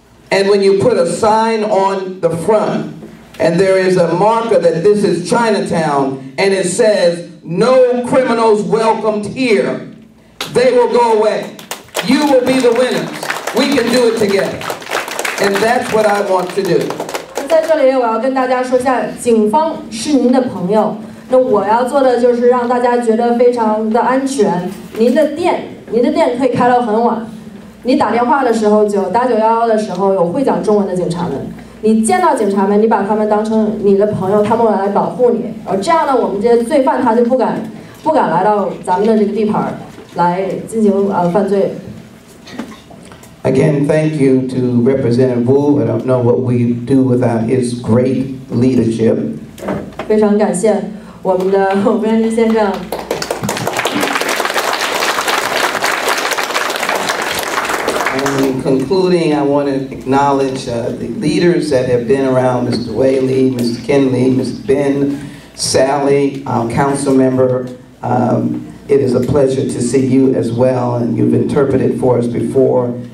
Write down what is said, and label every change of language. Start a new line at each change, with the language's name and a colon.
English: And when you put a sign on the front, and there is a marker that this is Chinatown, and it says, "No criminals welcomed here," they will go away. You will be the winners. We can do it together. And that's what I want to do.
Chinese: 在这里我要跟大家说一下，警方是您的朋友。那我要做的就是让大家觉得非常的安全。您的店可以开到很晚。你打电话的时候打911的时候，有会讲中文的警察们。你见到警察们，你把他们当成你的朋友，他们来保护你。这样呢，我们这些罪犯他就不敢来到咱们的这个地盘来进行犯罪。
English: Again, thank you to Representative Wu. I don't know what we do without his great leadership.
Chinese: 非常感谢我们的吴彦之先生。
English: And in concluding, I want to acknowledge the leaders that have been around, Mr. Whaley, Mr. Kinley, Mr. Ben, Sally, our council member. It is a pleasure to see you as well, and you've interpreted for us before.